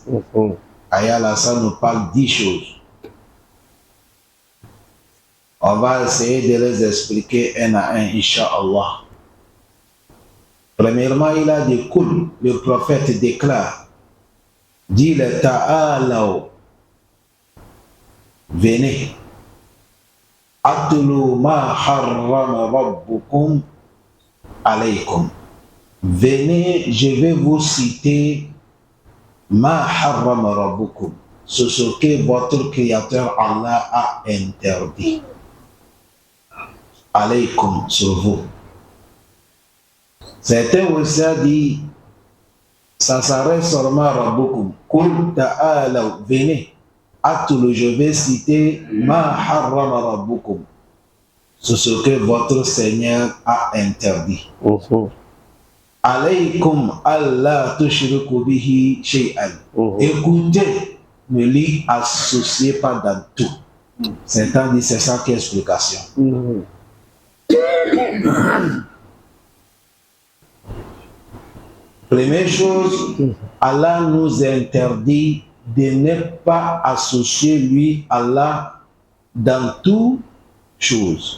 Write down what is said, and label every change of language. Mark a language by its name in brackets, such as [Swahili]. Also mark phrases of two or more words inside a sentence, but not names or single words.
[French] Ayah là, ça nous parle 10 choses. On va essayer de les expliquer un à un, Inch'Allah. Premièrement, il a dit Kul, le prophète déclare, dit le ta'alaw, venez, [Arabic] أتل ما حرم ربكم عليكم. [French] Venez, je vais vous citer [Arabic] ما حرم ربكم, [French] ce que votre créateur Allah a interdit. Alaykum, sur vous. Certains aussi a dit, ça s'arrête seulement à Rabbukum. [Arabic] قل تعالوا, [French] venez. Atulu, je vais citer [Arabic] ما حرم ربكم, [French] ce que votre Seigneur a interdit. [Arabic] عليكم ألا تشركوا به شيئا. [French] Écoutez, ne l'y associez pas dans tout. Certains disent, c'est ça qui est explication. Première chose, Allah nous interdit de ne pas associer lui, Allah, dans toutes choses.